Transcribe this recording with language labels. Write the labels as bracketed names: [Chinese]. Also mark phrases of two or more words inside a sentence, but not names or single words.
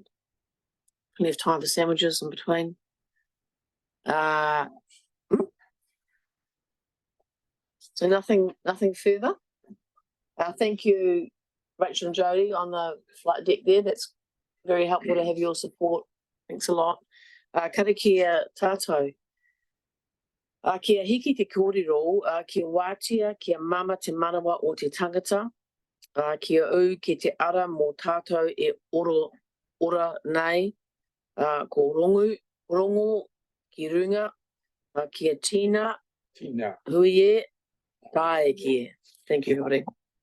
[English] Plenty of time for sandwiches in between. So nothing further. Thank you, Rachel and Jody, on the flight deck there. That's very helpful to have your support. Thanks a lot. [Māori] Karakia tātou. Kia hiki te kōrero, kia wātia, kia mama te manawa o te tangata. Kia u ki te ara mō tātou e ora nei. Ko rongo, ki runga, kia tina, hui e, tae kia. [English] Thank you, everybody.